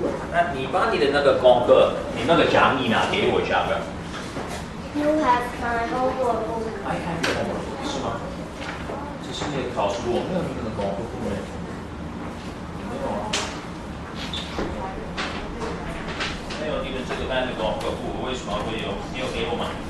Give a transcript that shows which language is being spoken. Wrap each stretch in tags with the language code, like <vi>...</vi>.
<zh>那你把你的那个功课，你那个讲义拿给我一下呗。</zh> <en>You have my homework book. I have your homework，</en> <zh>是吗？这是你的考试簿，我没有你那个功课簿没？没有啊。没有你的这个班的功课簿，为什么会有？你有给我吗？</zh>